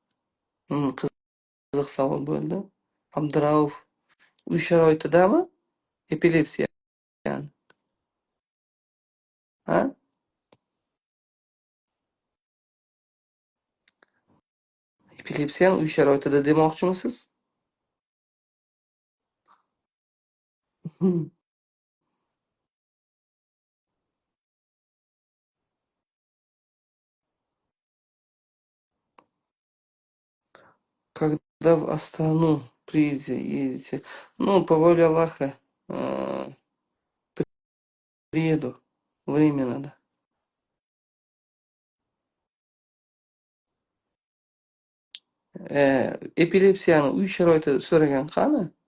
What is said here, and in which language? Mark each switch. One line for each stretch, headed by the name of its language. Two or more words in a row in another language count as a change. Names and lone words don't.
Uzbek: Qiziq savol bo'ldi. Abdurauf uy sharoitidami? Epilepsiya. Ha? Epilepsiyani uy sharoitida demoqchimisiz?
Russian: Когда в Астану приедете? Ну, по воле Аллаха, приеду. Время надо.
Uzbek: Epilepsiyani uy sharoitida so'ragan qani?